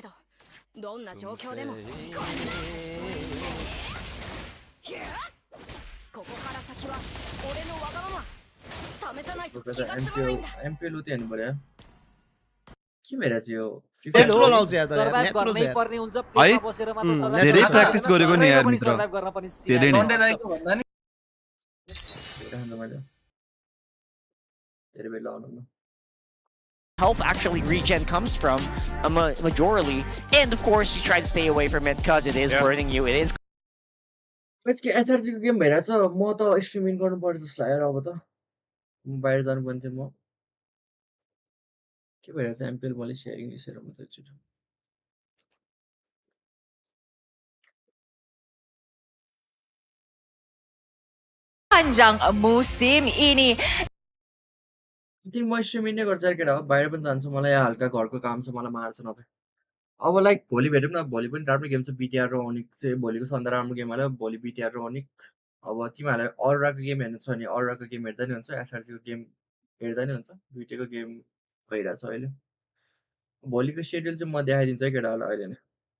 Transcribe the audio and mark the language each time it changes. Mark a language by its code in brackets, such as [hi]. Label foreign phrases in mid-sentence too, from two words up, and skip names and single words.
[ne] MPL उति हेर्नु पर्यो के भइरहेछ यो नेचुरल आउँछ यार नेचुरल छ धेरै प्र्याक्टिस गरेको नि यार मित्र धेरै नै दाइको भन्दा नि धेरै बेला आउनु [en] health actually regen comes from majorly, and of course you try to stay away from it because it is burning you. It is. [ne] यसको एचआरजी को गेम भइरहेछ म त स्ट्रिमिङ गर्नु पर्छ जस्तो लाग्यो अब त म बाहिर जानु पर्ने थियो म के भइरहेछ एमपिएल मलेसिया इङ्ग्लिस हेरौँ त एकचोटि [ms] Panjang musim ini. [ne] तिमी म स्ट्रिमिङ नै गर्छ केटा हो बाहिर पनि जान्छु मलाई यहाँ हल्का घरको काम छ मलाई मार्छ नभए अब लाइक भोलि भेटौँ न भोलि पनि राम्रो गेम छ बिटिआर र ओनिक चाहिँ भोलिको सन्ध्या राम्रो गेम हाल्यो भोलि बिटिआर र ओनिक अब तिमीहरूलाई अरूको गेम हेर्नु छ भने अरूको गेम हेर्दा नि हुन्छ एसआरसीको गेम हेर्दा नि हुन्छ दुइटैको गेम भइरहेछ अहिले भोलिको सेड्युल चाहिँ म देखाइदिन्छु है केटाहरूलाई अहिले नै